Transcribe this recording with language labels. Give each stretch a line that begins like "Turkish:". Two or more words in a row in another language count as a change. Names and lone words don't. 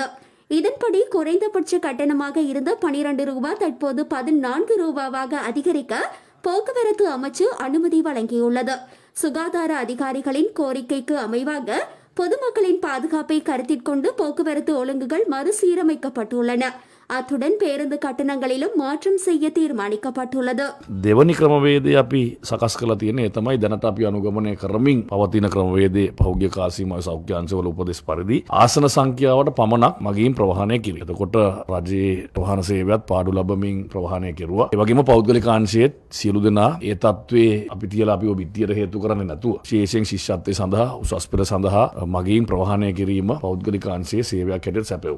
Tamil: இதன்படி குறைந்தபட்ச கட்டணமாக இருந்த 12 ரூபாய் தற்போது 14 ரூபாவாக அதிகரிக்க போக்குவரத்து அமைச்சு அனுமதி வழங்கியுள்ளது. சுகாதார அதிகாரிகளின் கோரிக்கைக்கு அமைவாக பொதுமக்களின் பாதுகாப்பை கருத்தில் கொண்டு போக்குவரத்து ஒழுங்குகள் மறுசீரமைக்கப்பட்டுள்ளன. அத்துடன் பேருந்து கட்டணங்களிலும் மாற்றம் செய்ய தீர்மானிக்கப்பட்டுள்ளது.
Sinhala: දෙවනි ක්‍රමවේදය අපි සකස් කළ තියෙන්නේ ඒ තමයි දැනට අපි අනුගමනය කරමින් පවතින ක්‍රමවේදයේ පහුගිය කාලසීමාවේ සෞඛ්‍ය අංශවල උපදෙස් පරිදි ආසන සංඛ්‍යාවට පමණක් මගින් ප්‍රවාහනය කිරීම. එතකොට රජයේ ප්‍රවාහන සේවයත් පාඩු ලැබමින් ප්‍රවාහනය කෙරුවා. ඒ වගේම පෞද්ගලික අංශයේත් සියලු දෙනා ඒ තත්ත්වයේ අපි තියලා අපිව බිත්තියට හේතු කරන්නේ නැතුව විශේෂයෙන් ශිෂ්‍යත්වයේ සඳහා උසස් පෙළ සඳහා මගින් ප්‍රවාහනය කිරීම පෞද්ගලික අංශයේ සේවයක් හැටියට සැපයුවා.